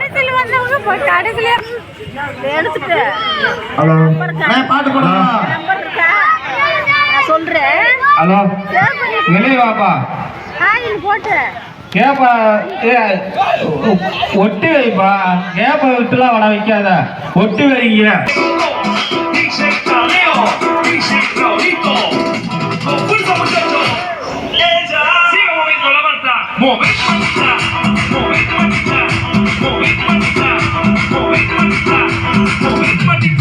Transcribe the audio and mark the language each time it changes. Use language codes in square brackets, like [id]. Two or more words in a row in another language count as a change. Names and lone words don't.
[ta] ஹலோ பாட்டு போடுமா? சொல்றேன் ஹலோ வெளியே வாப்பா. கேப்ப ஒட்டு வைப்பா. கேப்ப விட்டுலாம் வட வைக்காத, ஒட்டு வைங்க. [es] Dice Caleo, dice Raulito. Con fuerza, muchachos. Ella. Sigue moviendo la manta. Movete mantita. Movete mantita. Movete mantita. Movete mantita. Movete mantita.